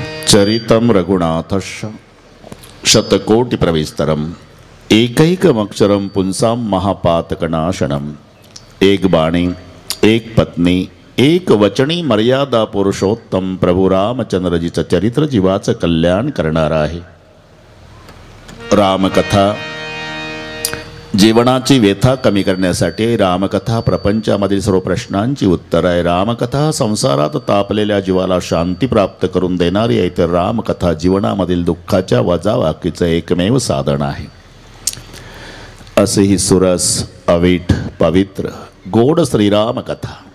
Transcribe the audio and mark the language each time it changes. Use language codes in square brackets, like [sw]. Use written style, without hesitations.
[sa] चरितं रघुनाथस्य शतकोटि प्रविस्तरम् एकैकमक्षरं पुंसां महापातकनाशनम्। [mr] एक बाणी एक पत्नी एक वचनी मर्यादा पुरुषोत्तम प्रभू रामचंद्रजीचं चरित्र जीवाचं कल्याण करणार आहे। रामकथा जीवनाची व्यथा कमी करण्यासाठी, रामकथा प्रपंचामधील सर्व प्रश्नांची उत्तर आहे। रामकथा संसारात तापलेल्या जीवाला शांती प्राप्त करून देणारी आहे, तर रामकथा जीवनामधील दुःखाच्या वजावाकीचं एकमेव साधन आहे। असे ही सुरस अवीट पवित्र गोड श्रीराम कथा।